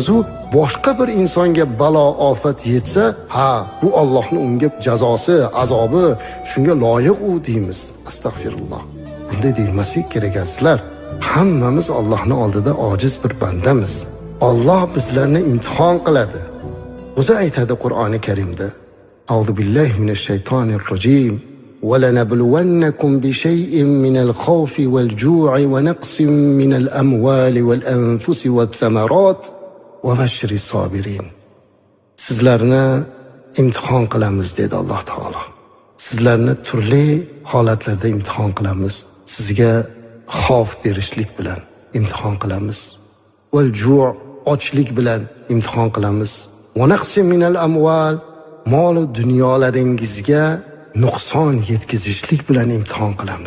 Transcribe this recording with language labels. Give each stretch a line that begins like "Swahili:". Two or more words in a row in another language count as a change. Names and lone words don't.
Uzbek: U boshqa bir insonga balo, ofat yetsa, ha, bu Allohning unga jazosi, azobi, shunga loyiq u deymiz. Astagfirulloh. Bunday deyilmaslik kerak sizlar. Hammamiz Allohning oldida ojiz bir bandamiz. Alloh bizlarni imtihon qiladi. O'zi aytadi Qur'oni Karimda:
Arabic: أعوذ بالله من الشيطان الرجيم. وَلَنَبْلُوَنَّكُمْ بِشَيْءٍ مِّنَ الْخَوْفِ وَالْجُوعِ وَنَقْصٍ مِّنَ الْأَمْوَالِ وَالْأَنفُسِ وَالثَّمَرَاتِ وَبَشِّرِ الصَّابِرِينَ.
Uzbek: Sizlarni imtihon qilamiz dedi Alloh taolo. Sizlarni turli holatlarda imtihon qilamiz. Sizga xavf berishlik bilan imtihon qilamiz. Wal-ju' ochlik bilan imtihon qilamiz.
Arabic: ونقص من الأموال,
Uzbek: mol va dunyolaringizga nuqson yetkazishlik bilan imtihon qilamiz.